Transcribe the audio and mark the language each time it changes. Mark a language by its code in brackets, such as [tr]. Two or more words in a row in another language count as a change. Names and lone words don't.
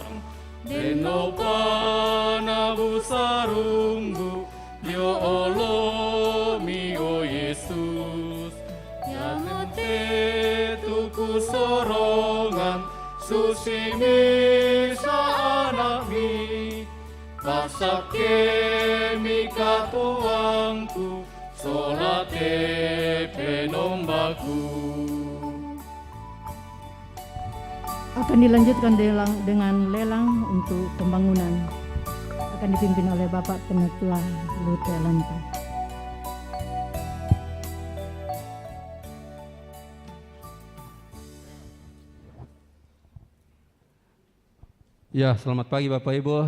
[sda] Deno panabu sarunggu, yo Allah mi o Yesus. Yamete tuku sorongan, susi misa anakmi. Pasake mi katuangku, solate penombaku. [id] Akan dilanjutkan dengan lelang untuk pembangunan. Akan dipimpin oleh Bapak Penetua Lutelanta. Ya, selamat pagi Bapak Ibu.